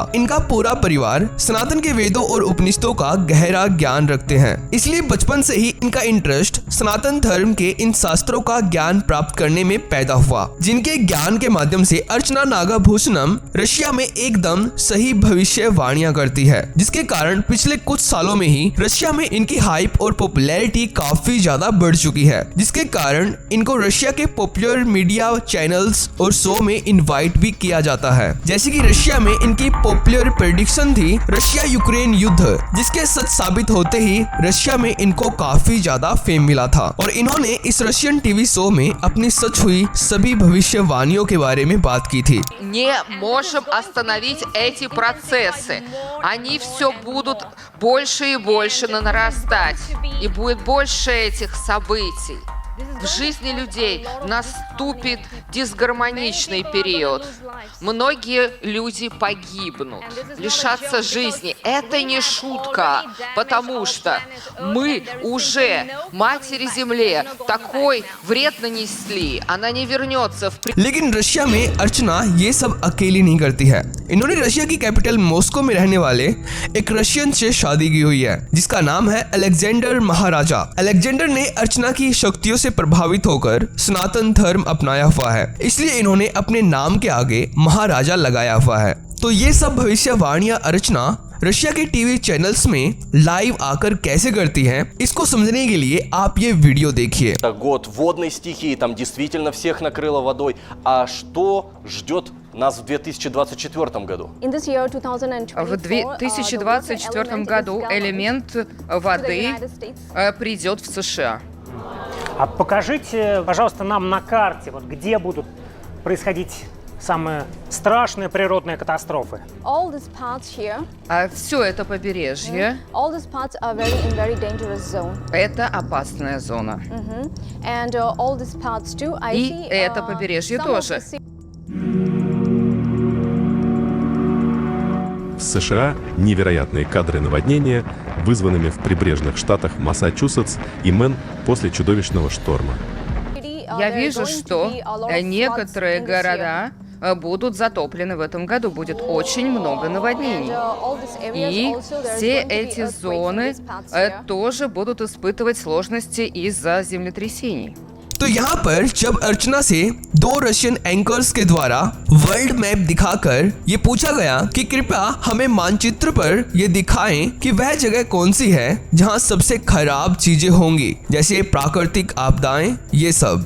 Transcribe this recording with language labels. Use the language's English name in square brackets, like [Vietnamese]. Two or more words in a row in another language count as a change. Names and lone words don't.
[Hindi] इनका पूरा परिवार सनातन के वेदों और उपनिषदों का गहरा ज्ञान रखते हैं, इसलिए बचपन से ही इनका इंटरेस्ट सनातन धर्म के इन शास्त्रों का ज्ञान प्राप्त करने में पैदा हुआ, जिनके ज्ञान के माध्यम से अर्चना नागाभूषणम रशिया में एकदम सही भविष्यवाणियां करती है, जिसके कारण पिछले कुछ सालों में ही रशिया में इनकी हाइप और पॉपुलैरिटी काफी ज्यादा बढ़ चुकी है, जिसके कारण इनको रशिया के [English] popular media channel [Hindi] और शो में इनवाइट भी किया जाता है। जैसे कि रशिया में इनकी [English] popular prediction [Hindi] थी रशिया यूक्रेन युद्ध, जिसके सच साबित होते ही रशिया में इनको काफी ज्यादा फेम मिला था और इन्होंने इस [English] Russian TV show [Hindi] में अपनी सच हुई सभी भविष्यवाणियों के बारे में बात की थी। [Russian] Не можем остановить эти процессы. Они все будут больше и больше нарастать. И будет больше этих событий. В жизни людей наступит дисгармоничный период. Многие люди погибнут, лишатся жизни. Это не шутка, потому что мы уже Матери Земле такой вред нанесли. Она не вернется в... [Hindi] लेकिन रशिया में अर्चना ये सब अकेली नहीं करती है। इन्होंने रशिया की कैपिटल मॉस्को में रहने वाले एक रशियन से शादी की हुई है, जिसका नाम है अलेक्जेंडर महाराजा। अलेक्जेंडर ने अर्चना की शक्तियों से प्रभावित होकर सनातन धर्म अपनाया हुआ है, इसलिए इन्होंने अपने नाम के आगे महाराजा लगाया हुआ है। तो ये सब भविष्यवाणियां अर्चना रशिया के [English] TV channels [Hindi] में लाइव आकर कैसे करती हैं, इसको समझने के लिए आप ये वीडियो देखिए। [Russian] Это год водной стихии, там действительно всех накрыло водой. А что ждет нас в 2024 году? В 2024 году элемент воды придет в США. А покажите, пожалуйста, нам на карте, вот где будут происходить самые страшные природные катастрофы. [English] all these parts here, [Russian] Все это побережье, [English] all these parts are in very dangerous zone. [Russian] это опасная зона. [English] And all these parts too, I [Russian] И [English] see, [Russian] это побережье [English] some of [Russian] тоже. [English] the ci- [Russian] В США невероятные кадры наводнения, вызванными в прибрежных штатах Массачусетс и Мэн после чудовищного шторма. Я вижу, что некоторые города будут затоплены в этом году. Будет очень много наводнений. И все эти зоны тоже будут испытывать сложности из-за землетрясений. [Hindi] तो यहाँ पर जब अर्चना से दो [English] Russian anchors [Hindi] के द्वारा [English] world map [Hindi] दिखाकर ये पूछा गया कि कृपया हमें मानचित्र पर ये दिखाएं कि वह जगह कौन सी है जहाँ सबसे खराब चीजें होंगी, जैसे प्राकृतिक आपदाएं, ये सब।